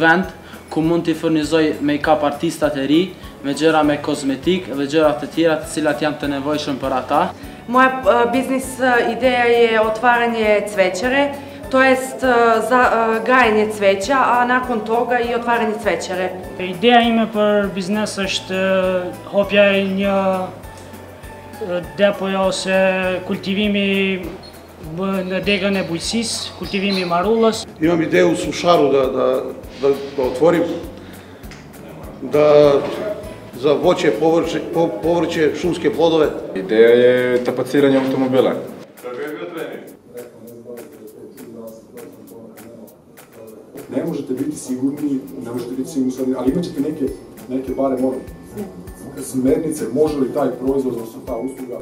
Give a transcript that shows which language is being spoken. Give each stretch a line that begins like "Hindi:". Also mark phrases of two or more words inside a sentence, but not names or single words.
Albanian: vend ku mund t'i furnizoj make-up artistat e ri me gjëra me kozmetik dhe gjëra të tjera të cilat janë të nevojshëm për ata.
Serbian: Moja biznis ideja je otvaranje cvećare, to jest gajenje cveća, a nakon toga i otvaranje cvećare.
Albanian: Ideja ime për biznes është hapja e një depoja ose kultivimi në degën e bujqësisë, kultivimi i marullës.
Serbian: Imam ideju u sušaru da otvorim, za voće, povrće, šumske plodove. Ideja je tapaciranje automobila. Ne možete biti sigurni, ali imat ćete neke barem smernice, može li taj proizvod, odnosno ta usluga.